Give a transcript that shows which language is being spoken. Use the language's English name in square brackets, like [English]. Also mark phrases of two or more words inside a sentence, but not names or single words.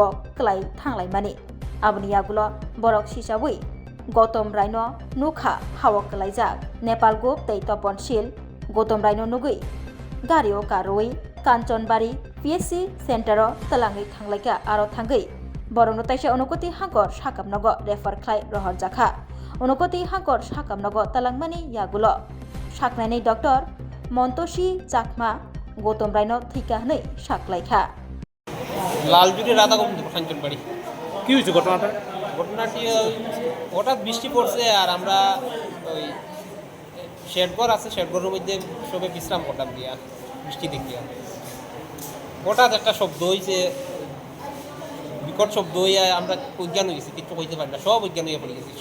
[Kok Borok] क्लाय थांलायमानि आबुनि आगुल बरक सिसाबै गौतम रायनो नुखा हावो क्लायजाक नेपाल गुप तै तपनशील गौतम रायनो नुगै गारियो कारोयै कांचनबारी पिएससि सेन्टार तलाङै थांलायका आरो थांगै बरनो ताइसा अनुकति हांकर साकामनग रेफार ख्लाय रहर जाखा अनुकति हांकर साकामनग तलांगमानि यागुल साकनायनि डक्टर मन्तोषी चाकमा गौतम रायनो थैका हनै साकलायखा [Bangla] লালজুরি রাধা গোবিন্দপুর কাঞ্চনবাড়ি। কি হয়েছে ঘটনাটা? ঘটনাটি হঠাৎ বৃষ্টি পড়ছে আর আমরা ওই শেডঘর আছে, শেডঘরের মধ্যে সবে বিশ্রাম করতাম দিয়া বৃষ্টি দেখিয়া হঠাৎ একটা শব্দ হয়েছে, বিকট শব্দ হইয়া আমরা অজ্ঞান হয়ে গেছি, কিছু কইতে পারি না, সব অজ্ঞান হয়ে পড়ে গেছি।